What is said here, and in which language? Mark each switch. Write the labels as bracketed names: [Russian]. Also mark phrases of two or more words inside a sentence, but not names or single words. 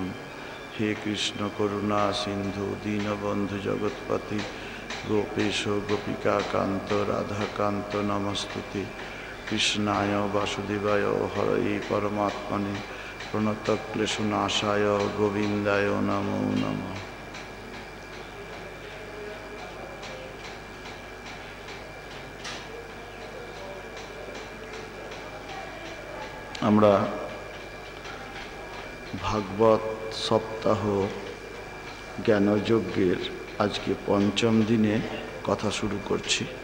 [Sanskrit] हे कृष्ण करुणा सिन्धु दीनबन्धु जगत्पति गोपेश गोपिकान्त राधाकान्त नमस्तुते। कृष्णाय वासुदेवाय हरये परमात्मने प्रणतक्लेशनाशाय गोविन्दाय नमो नमः। [Bangla] আমরা ভাগবত সপ্তাহ জ্ঞানযজ্ঞের আজকে পঞ্চম দিনে কথা শুরু করছি।